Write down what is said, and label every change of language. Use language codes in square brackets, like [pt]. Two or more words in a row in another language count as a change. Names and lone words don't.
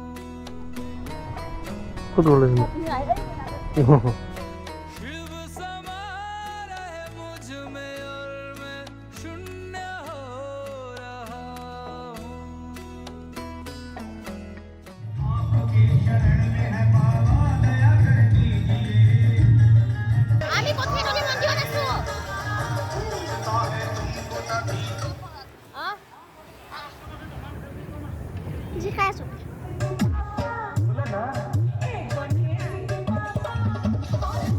[as] ক'ত গ'লে [hi] शिव समा रहे मुझ में और मैं शून्य हो रहा हूँ। [as] আমি কোথায় নদী মন্দিৰত আছো। জি খাই আছো।